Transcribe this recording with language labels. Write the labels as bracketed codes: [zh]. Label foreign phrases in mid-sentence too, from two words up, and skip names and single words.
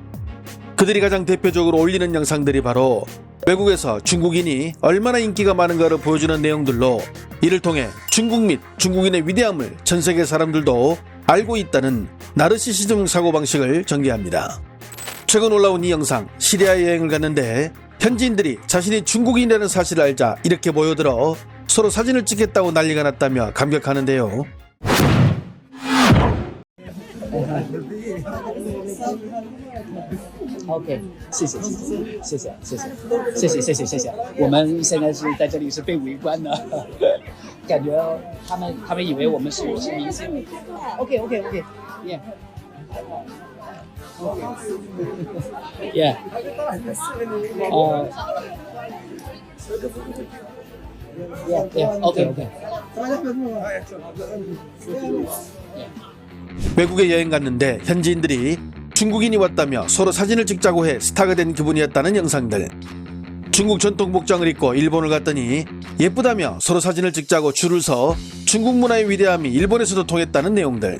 [ko] 그들이 가장 대표적으로 올리는 영상들이 바로 외국에서 중국인이 얼마나 인기가 많은가를 보여주는 내용들로, 이를 통해 중국 및 중국인의 위대함을 전 세계 사람들도 알고 있다는 나르시시즘 사고방식을 전개합니다. 최근 올라온 이 영상, 시리아 여행을 갔는데 현지인들이 자신이 중국인이라는 사실을 알자 이렇게 모여들어 서로 사진을 찍겠다고 난리가 났다며 감격하는데요. [zh] OK， 谢谢，我们现在是在这里是被围观的，感觉他们以为我们是明星。 [en] OK，yeah。Yeah. Yeah. Okay. [ko] 외국에 여행 갔는데 현지인들이 중국인이 왔다며 서로 사진을 찍자고 해 스타가 된 기분이었다는 영상들. 중국 전통 복장을 입고 일본을 갔더니 예쁘다며 서로 사진을 찍자고 줄을 서 중국 문화의 위대함이 일본에서도 통했다는 내용들.